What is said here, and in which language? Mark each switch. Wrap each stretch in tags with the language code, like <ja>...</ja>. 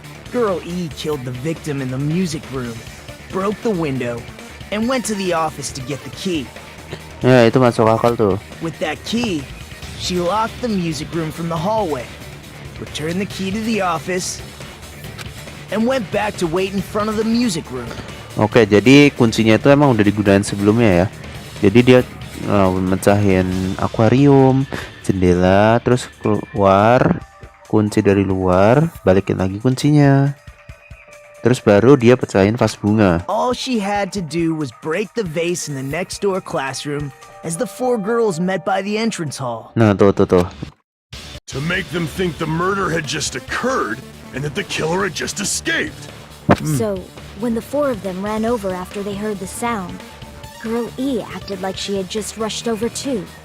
<en>Girl E killed the victim in the music room, broke the window, and went to the office to get the key.</en> <id>Ya itu masuk akal tuh.</id> <en>With that key, she locked the music room from the hallway, returned the key to the office, and went back to wait in front of the music room.</en> <id>Oke, jadi kuncinya itu emang udah digunakan sebelumnya ya. Jadi dia mecahin akuarium, jendela, terus keluar, kunci dari luar, balikin lagi kuncinya. Terus baru dia pecahin vas bunga.</id> <en>All she had to do was break the vase in the next door classroom as the 4 girls met by the entrance hall.</en> <id>Nah, tuh.</id> <en>To make them think the murder had just occurred and that the killer had just escaped. So, when the 4 of them ran over after they heard the sound, Girl E acted like she had just rushed over too.</en>